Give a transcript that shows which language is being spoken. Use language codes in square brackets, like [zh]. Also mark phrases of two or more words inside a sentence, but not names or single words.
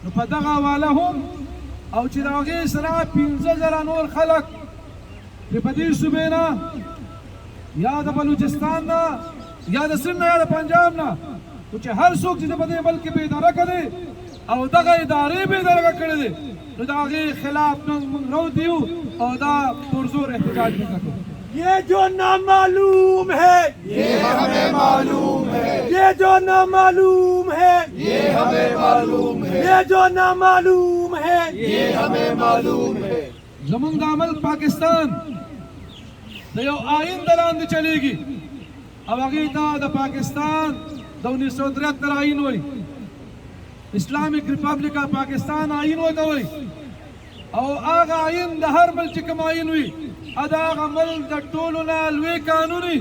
[ps] نو په دغه حواله هم او چې د هغې سره 15,000 نور خلک چې په دې صوبې نه یا د بلوچستان نه یا د سند نه یا د پنجاب نه خو چې هر څوک چې په دې ملک کې بېداره کړي او دغه ادارې بېداره کړي دي نو د هغې خلاف موږ راوتي یو او دا پرزور احتجاج وکړو. [ur] یہ جو نامعلوم ہے یہ ہمیں معلوم ہے، یہ جو نامعلوم ہے یہ ہمیں معلوم ہے، یہ جو نامعلوم ہے یہ ہمیں معلوم ہے. [ps] زمونږ د عمل پاکستان د یو آئین د لاندې چلیږي او هغې ته د پاکستان د 1973 آئین وایي، اسلامیک ریپبلک آف پاکستان آئین ورته وایي. او هغه آئین د هر بل چې کوم آئین وي دا هغه ملک د ټولو نه لوی قانون وي.